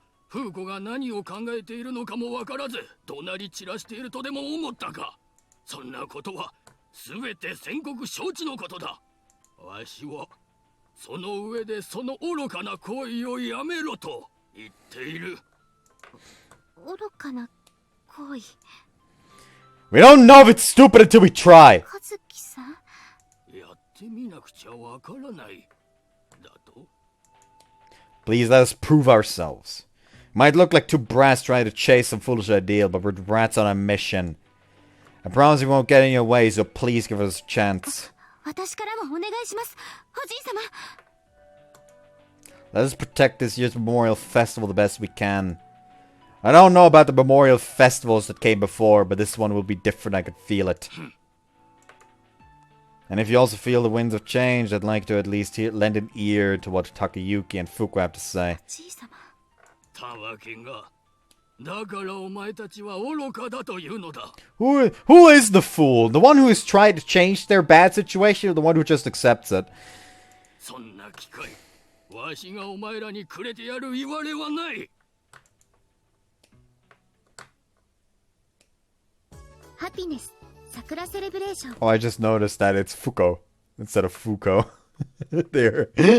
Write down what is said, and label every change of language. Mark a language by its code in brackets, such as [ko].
[ja] フーコが何を考えているのかもわからず怒鳴り散らしているとでも思ったか。そんなことは全て宣告承知のことだ。わしはその上でその愚かな行為をやめろと言っている。愚かな行為。 [en] We don't know if it's stupid until we try. [ja] 和樹さん。やってみなくちゃわからない。だと [en] Please let us prove ourselves. Might look like two brats trying to chase some foolish ideal, but we're brats on a mission. I promise we won't get in your way, so please give us a chance. [ja] 私からもお願いします、おじい様。 [en] Let us protect this year's Memorial Festival the best we can. I don't know about the Memorial Festivals that came before, but this one will be different, I could feel it. And if you also feel the winds of change, I'd like to at least lend an ear to what Takayuki and Fuuko have to say. [ja] おじい様。たわけが。だからお前たちは愚かだというのだ。 Who is the fool? The one who is trying to change their bad situation, or the one who just accepts it? そんな機会、わしがお前らにくれてやる言われはない。ハピネス、桜セレブレーション。 [en] Oh, I just noticed that it's Fuuko instead of Fuuko. There.